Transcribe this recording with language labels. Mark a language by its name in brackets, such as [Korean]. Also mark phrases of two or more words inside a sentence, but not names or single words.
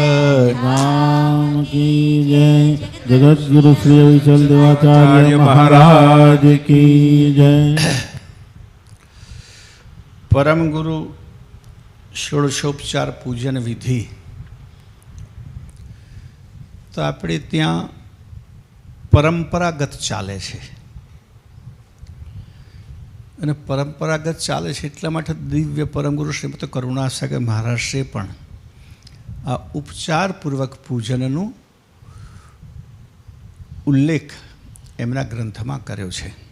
[Hindi] राम की जय। जगत गुरु श्री विचल देवाचार्य महाराज की जय। परम गुरु षोडशोपचार पूजन विधि तो [Gujarati] આપણે ત્યાં પરંપરાગત ચાલે છે અને પરંપરાગત ચાલે છે એટલા માટે દિવ્ય પરમગુરુ શ્રીમદ કરુણાસાગર મહારાજે પણ આ ઉપચારપૂર્વક પૂજનનો ઉલ્લેખ એમના ગ્રંથમાં કર્યો છે.